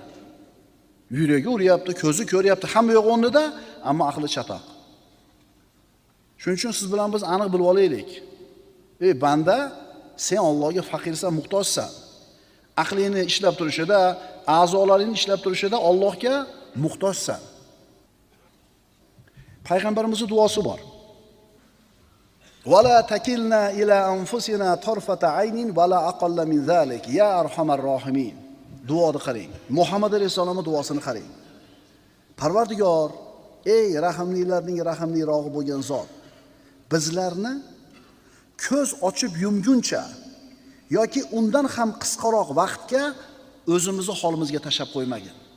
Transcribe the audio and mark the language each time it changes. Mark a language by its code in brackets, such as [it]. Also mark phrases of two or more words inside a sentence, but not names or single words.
[uz] Yuragi uryapti, ko'zi ko'ryapti, hamma yo'q o'rnida, ammo aqli chatoq. Shuning uchun siz bilan biz aniq bilib olaylik. Ey banda, sen Allohga faqirsan, muhtojsan. Aqlingni ishlab turishida, a'zolaringni ishlab turishida Allohga muhtojsan. Payg'ambarimizning duosi bor. [ar] ولا تكلنا إلى أنفسنا طرفة عين ولا أقل من ذلك يا أرحم الراحمين. [uz] Duoni qarang. Muhammad alayhisolamning duosini qarang. Parvardigor, ey rahimlilarning rahimlirog'i bo'lgan zot, bizlarni ko'z ochib yumguncha yoki undan ham qisqaroq vaqtga o'zimizni holimizga tashab qo'ymagin.